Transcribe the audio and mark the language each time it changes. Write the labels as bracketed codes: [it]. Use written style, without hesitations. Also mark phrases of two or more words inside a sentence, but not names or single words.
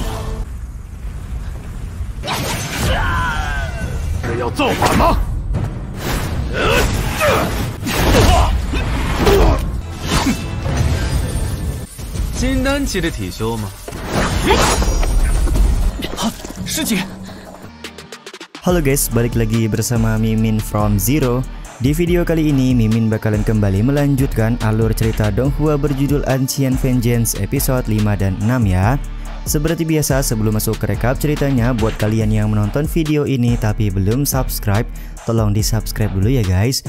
[zh] 这要造反吗？金丹级的体修吗？师姐。 [id] Halo guys, balik lagi bersama Mimin from Zero. Di video kali ini Mimin bakalan kembali melanjutkan alur cerita Donghua berjudul Ancient Vengeance episode 5 dan 6 ya. Seperti biasa sebelum masuk ke rekap ceritanya, buat kalian yang menonton video ini tapi belum subscribe, tolong di subscribe dulu ya guys.